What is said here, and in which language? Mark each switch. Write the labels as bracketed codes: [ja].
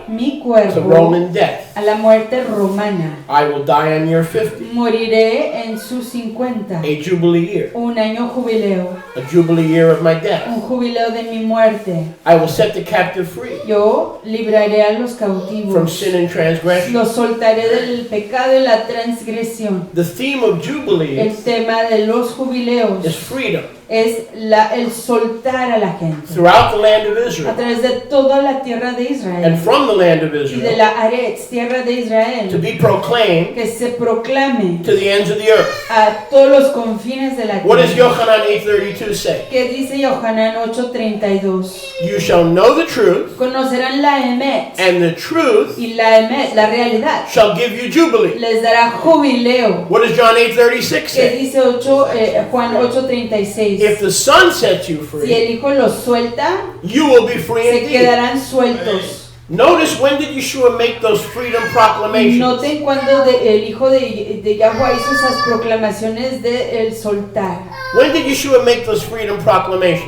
[es] mi [en] to [es] cuerpo, [en] Roman death. [es] a la muerte romana. [en] I will die on year 50, [es] Moriré en sus 50, [en] a Jubilee year, [es] un año jubileo, [en] a Jubilee year of my death. [es] un jubileo de mi muerte. [en] I will set the captive free [es] Yo libraré a los [en] from [es] cautivos, [en] sin and transgression. [es] los soltaré del pecado y la transgresión. [en] The theme of [es] El [en] Jubilees [es] tema de los jubileos [en] is freedom [es] es el soltar a la gente [en] throughout the land of [es] a [en] Israel [es] través de toda la tierra de [en] and [es] Israel [en] from the land of [es] y de [en] Israel [es] la Aretz, tierra de [en] to [es] Israel, [en] be proclaimed [es] que se proclame [en] to the ends of the earth. [es] a todos los confines de la [en] What does [es] tierra. [en] Yohanan 8:32 say? [es] ¿Qué dice Yohanan 8:32? [en] You shall know the truth, [es] Conocerán la emet, [en] and the truth [es] y la emet, la realidad, [en] shall give you jubilee. [es] les dará jubileo. [en] What does John 8:36 [es] ¿Qué [en] say? [es] dice Juan 8:36? [en] If the Son sets you [es] Si [en] free, [es] el Hijo los suelta, [en] you will be free [es] se [en] indeed. [es] quedarán sueltos. [en] Notice, when did Yeshua make those freedom proclamations? [es] Noten cuando el Hijo de Yahuwah hizo esas proclamaciones de el soltar. [en] When did Yeshua make those freedom proclamations?